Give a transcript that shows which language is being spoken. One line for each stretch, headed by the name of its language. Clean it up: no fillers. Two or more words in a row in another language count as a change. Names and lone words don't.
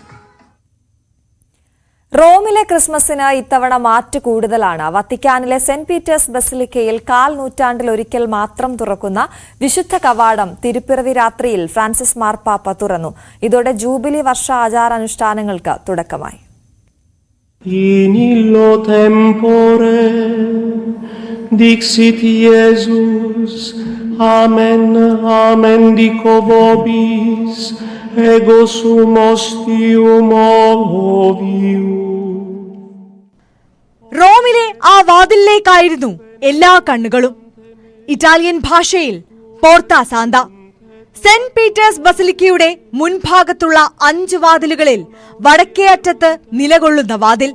Malayalam: റോമിലെ ക്രിസ്മസിന് ഇത്തവണ മാറ്റ് കൂടുതലാണ്. വത്തിക്കാനിലെ സെന്റ് പീറ്റേഴ്സ് ബസിലിക്കയിൽ 1/4 നൂറ്റാണ്ടിലൊരിക്കൽ മാത്രം തുറക്കുന്ന വിശുദ്ധ കവാടം തിരുപ്പിറവി രാത്രിയിൽ ഫ്രാൻസിസ് മാർപ്പാപ്പ തുറന്നു. ഇതോടെ ജൂബിലി വർഷ ആചാരാനുഷ്ഠാനങ്ങൾക്ക് തുടക്കമായി.
Latin: Dixit Iesus, Amen, Amen dico vobis, ego sum ostium ovium.
Malayalam: റോമിലെ ആ വാതിലിലേക്കായിരുന്നു എല്ലാ കണ്ണുകളും. ഇറ്റാലിയൻ ഭാഷയിൽ പോർത്ത സാന്ത. സെന്റ് പീറ്റേഴ്സ് ബസിലിക്കയുടെ മുൻഭാഗത്തുള്ള 5 വാതിലുകളിൽ വടക്കേ അറ്റത്ത് നിലകൊള്ളുന്ന വാതിൽ.